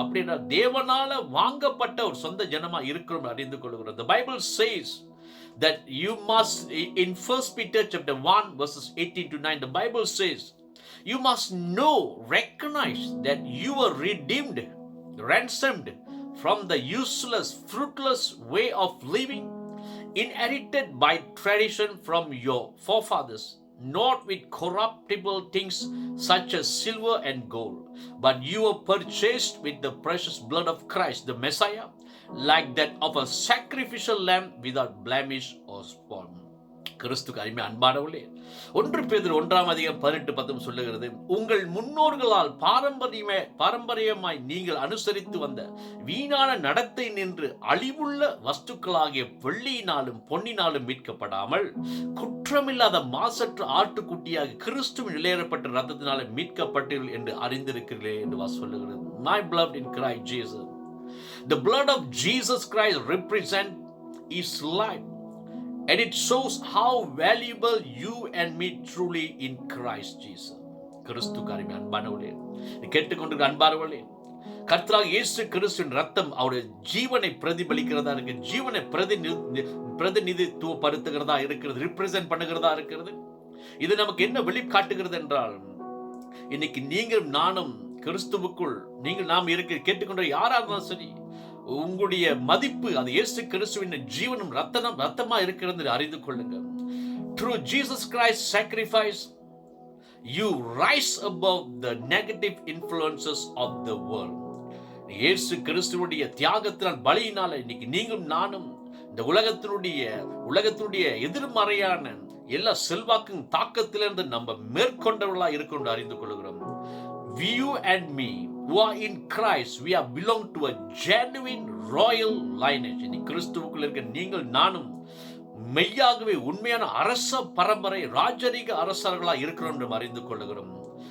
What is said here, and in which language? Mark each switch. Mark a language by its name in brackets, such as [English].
[Tamil] அப்படின்னா தேவனால வாங்கப்பட்ட ஒரு சொந்த ஜனமாய் இருக்கிறோம் அறிந்து கொள்கிறோம். [English] The Bible says that you must, in 1 Peter chapter 1 verses 18 to 9, the Bible says you must know, recognize that you were redeemed, ransomed from the useless, fruitless way of living inherited by tradition from your forefathers, not with corruptible things such as silver and gold, but you were purchased with the precious blood of Christ the Messiah, like that of a sacrificial lamb without blemish or spot. [Tamil] கிறிஸ்துக்கு அருமை அன்பானவர்களே, 1 பேதுரு 1:18 சொல்லுகிறது, உங்கள் முன்னோர்களால் பாரம்பரியமாய் நீங்கள் அனுசரித்து வந்த வீணான நடத்தை நின்று அழிவுள்ள வஸ்துக்களாகிய வெள்ளியினாலும் பொன்னினாலும் மீட்கப்படாமல் குற்றமில்லாத மாசற்ற ஆட்டுக்குட்டியாக கிறிஸ்துவின் நிலையேறப்பட்ட ரத்தத்தினால மீட்கப்பட்டீர்கள் என்று அறிந்திருக்கிறீர்களே என்று சொல்லுகிறது. [English] My beloved in Christ Jesus, the blood of Jesus Christ represents His life, and it shows how valuable you and me truly in Christ Jesus. [Tamil] கிறிஸ்துவுக்கு அருமை அன்பானவர்களே, கேட்டுக்கொண்டிருக்கிற அன்பானவர்களே, கர்த்தராகிய இயேசு கிறிஸ்துவின் ரத்தம் அவருடைய ஜீவனை பிரதிபலிக்கிறதா இருக்கு, ஜீவனை பிரதிநிதித்துவப்படுத்துகிறதா இருக்கிறது, ரிப்ரசென்ட் பண்ணுகிறதா இருக்கிறது. இது நமக்கு என்ன வெளிக்காட்டுகிறது என்றால், இன்னைக்கு நீங்கள் நானும் கிறிஸ்துவுக்குள் நாம் கேட்டுக்கொண்ட யாரா இருந்தாலும் சரி, உங்களுடைய மதிப்பு அது இயேசு கிறிஸ்துவின் ஜீவனும் ரத்தமா இருக்கிறது அறிந்து கொள்ளுங்க. [English] Through Jesus Christ's sacrifice, you rise above the negative influences of the world. [Tamil] இயேசு கிறிஸ்துவுடைய தியாகத்தினால், பலியினால இன்னைக்கு நீங்களும் நானும் இந்த உலகத்தினுடைய எதிர்மறையான எல்லா செல்வாக்கும் தாக்கத்திலிருந்து நம்ம மேற்கொண்டவர்களா இருக்கொண்டு அறிந்து கொள்கிறோம். [English] You and me who are in Christ, we are belong to a genuine royal lineage. [Tamil] இந்த கிறிஸ்துவுக்குள் இருக்க நீங்கள் நானும் மெய்யாகவே உண்மையான அரச பரம்பரை, ராஜரீக அரசர்களா இருக்கிறோம் என்று அறிந்து கொள்கிறோம்.